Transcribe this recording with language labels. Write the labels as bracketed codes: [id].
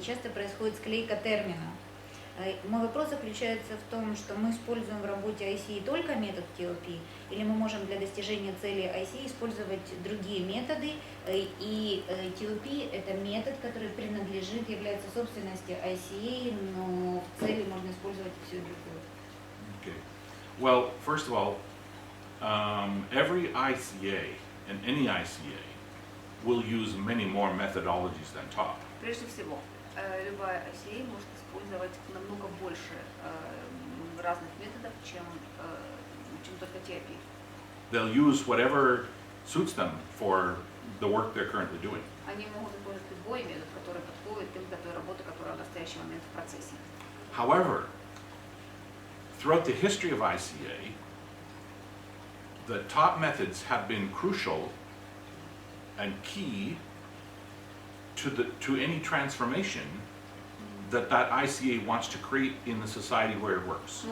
[ru] Часто происходит склейка термина. Мой вопрос заключается в том, что мы используем в работе ICA только метод TLP, или мы можем для достижения цели ICA использовать другие методы, и TLP это метод, который принадлежит, является собственностью ICA, но в цели можно использовать все другое. [en] Okay. Well, first of all, every ICA and any ICA will use many more methodologies than TOP. [ru] Прежде всего, любая ICA может использовать намного больше разных методов, чем только TLP. [en] They'll use whatever suits them for the work they're currently doing. [ru] Они могут использовать любой метод, который подходит им для той работы, которая в настоящий момент в процессе. [en] However, throughout the history of ICA, the top methods have been crucial and key to any transformation that ICA wants to create in the society where it works.